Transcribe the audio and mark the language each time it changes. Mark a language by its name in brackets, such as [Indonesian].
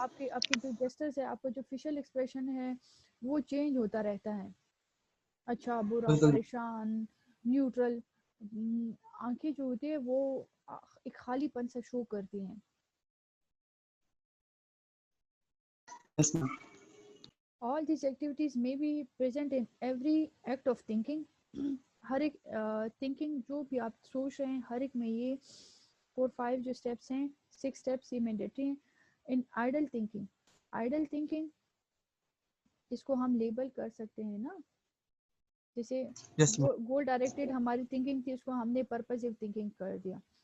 [Urdu] آپ کی جو جسٹرز ہے, آپ کا جو فیشل ایکسپریشن ہے وہ چینج ہوتا رہتا ہے. اچھا, برا, پریشان, نیوٹرل. آنکھیں جو ہوتی ہے وہ ایک خالی پن سے شو کرتی ہیں. [English] Yes ma'am. All these activities may be present in every act of thinking. [Urdu] ہر ایک thinking جو بھی آپ سوچ رہے ہیں ہر ایک میں یہ 4-5 جو steps ہیں, 6 steps یہ mandatory ہیں. [English] in idle thinking, [Urdu] idle thinking اس کو ہم لیبل کر سکتے ہیں نا, جیسے گول ڈائریکٹڈ ہماری تھنکنگ تھی اس کو ہم نے پرپزیو تھنکنگ کر دیا.